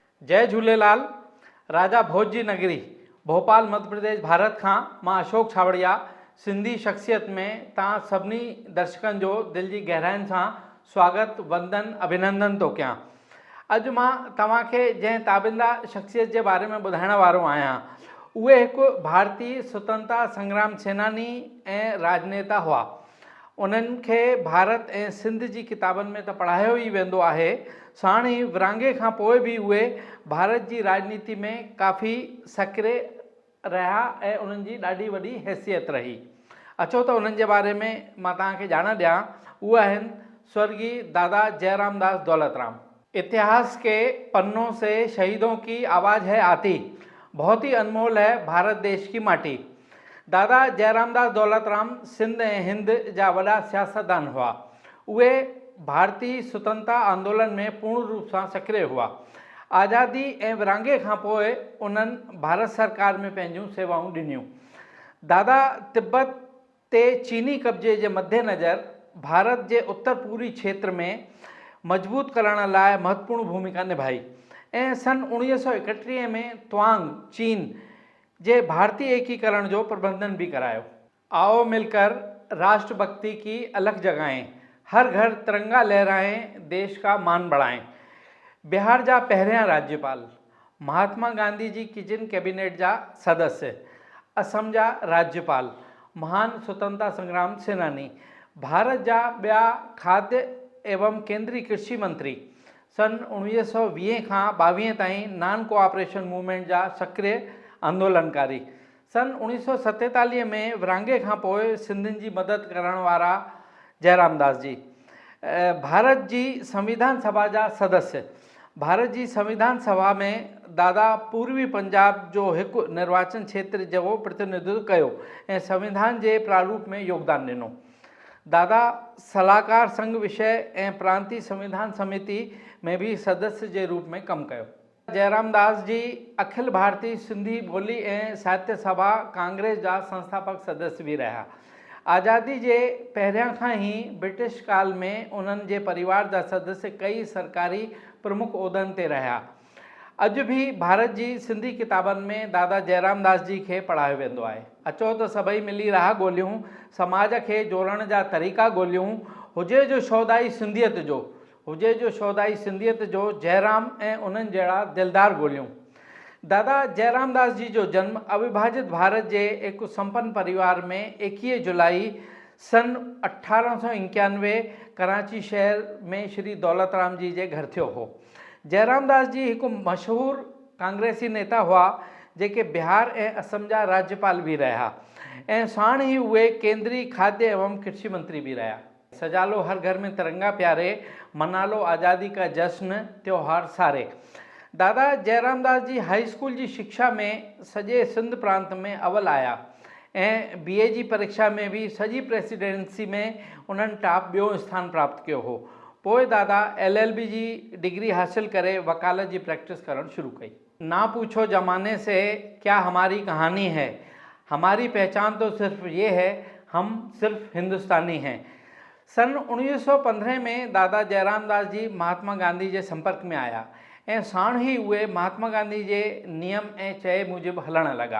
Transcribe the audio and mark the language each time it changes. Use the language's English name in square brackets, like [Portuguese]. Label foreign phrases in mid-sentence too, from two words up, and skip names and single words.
[Sindhi] जय झूलेलाल। राजा भोज जी नगरी भोपाल मध्य प्रदेश भारत खां मां अशोक छावड़िया सिंधी शख्सियत में तव्हां सभिनी दर्शकनि जो दिल जी गहराइनि सां स्वागत वंदन अभिनंदन थो कयां। अॼु मां तव्हांखे जंहिं ताबिंदा शख्सियत जे बारे में ॿुधाइण वारो आहियां उहे हिकु भारतीय स्वतंत्रता संग्राम सेनानी ऐं राजनेता हुआ। उन्हनि खे भारत ऐं सिंध जी किताबनि में त पढ़ायो ई वेंदो आहे, साण ई विरहाङे खां पोइ बि उहे भारत जी राजनीति में काफ़ी सक्रिय रहिया ऐं उन्हनि जी ॾाढी वॾी हैसियत रही। अचो त उन्हनि जे बारे में मां तव्हांखे ॼाण ॾियां। उहे आहिनि स्वर्गीय दादा जयराम दास दौलतराम। [Hindi] इतिहास के पन्नों से शहीदों की आवाज़ है आती, बहुत ही अनमोल है भारत देश की माटी। [Sindhi] दादा जयराम दास दौलतराम सिंध ऐं हिंद जा वॾा सियासतदान हुआ। उहे भारतीय स्वतंत्रता आंदोलन में पूर्ण रूप सां सक्रिय हुआ। आज़ादी ऐं विरहाङे खां पोइ उन्हनि भारत सरकार में पंहिंजूं सेवाऊं ॾिनियूं। दादा तिब्बत ते चीनी कब्जे जे मद्देनज़र भारत जे उत्तर पूर्वी क्षेत्र में मजबूत करण लाइ महत्वपूर्ण भूमिका निभाई ऐं सन 1931 में त्वांग चीन जे भारतीय एकीकरण जो प्रबंधन भी करायो। [Hindi] आओ मिलकर राष्ट्रभक्ति की अलग जगाएं, हर घर तिरंगा लहराएं, देश का मान बढ़ाएं। [Sindhi] बिहार जा पहिरियां राज्यपाल, महात्मा गांधी जी [English] kitchen cabinet [Sindhi] जा सदस्य, असम जा राज्यपाल, महान स्वतंत्रता संग्राम सेनानी, भारत जा ॿिया खाद्य एवं केंद्रीय कृषि मंत्री, सन 1920 खां 22 ताईं [English] non cooperation movement [Sindhi] जा सक्रिय आंदोलनकारी, सन 1947 में विरहाङे खां पोइ सिंधियुनि जी मदद करण वारा जयराम दास जी, भारत जी संविधान सभा जा सदस्य। भारत जी संविधान सभा में दादा पूर्वी पंजाब जो हिकु निर्वाचन क्षेत्र जो प्रतिनिधित्व कयो ऐं संविधान जे प्रारूप में योगदान ॾिनो। दादा सलाहकार संघ विषय ऐं प्रांतीय संविधान समिति में भी सदस्य जे रूप में कमु कयो। जयराम दास जी अखिल भारतीय सिंधी ॿोली ऐं साहित्य सभा कांग्रेस जा संस्थापक सदस्य भी रहिया। आज़ादी जे पहिरियां खां ई ब्रिटिश काल में उन्हनि जे परिवार जा सदस्य कई सरकारी प्रमुख उहिदनि ते रहिया। अॼु भी भारत जी सिंधी किताबनि में दादा जयराम दास जी खे पढ़ायो वेंदो आहे। अचो त सभई मिली राह ॻोल्हियूं, समाज खे जोड़ण जा तरीक़ा ॻोल्हियूं, हुजे जो शौदाई सिंधियत जो, हुजे जो शौदाई सिंधियत जो जयराम ऐं उन्हनि जहिड़ा दिलदार ॻोल्हियूं। दादा जयराम दास जी जो जन्म अविभाजित भारत जे हिकु संपन्न परिवार में 21 जुलाई सन 1891 कराची शहर में श्री दौलतराम जी जे घर थियो हो। जयराम दास जी हिकु मशहूर कांग्रेसी नेता हुआ जेके बिहार ऐं असम जा राज्यपाल भी रहिया ऐं साण ई उहे केंद्रीय खाद्य एवं कृषि मंत्री भी रहिया। [Hindi] सजालो हर घर में तिरंगा प्यारे, मना लो आज़ादी का जश्न, त्योहार सारे। [Sindhi] दादा जयराम दास जी हाई स्कूल जी शिक्षा में सॼे सिंध प्रांत में अवल आया ऐं BA जी परीक्षा में भी सॼी प्रेसिडेंसी में उन्हनि टॉप ॿियों स्थान प्राप्त कयो हो। पोइ दादा LLB जी डिग्री हासिल करे वकालत जी प्रैक्टिस करण शुरू कई। [Hindi] ना पूछो जमाने से क्या हमारी कहानी है, हमारी पहचान तो सिर्फ ये है, हम सिर्फ हिंदुस्तानी हैं। [Sindhi] सन 1915 में दादा जयराम दास जी महात्मा गांधी जे संपर्क में आया ऐं साण ई उहे महात्मा गांधी जे नियम ऐं चए मूजिबि हलण लॻा।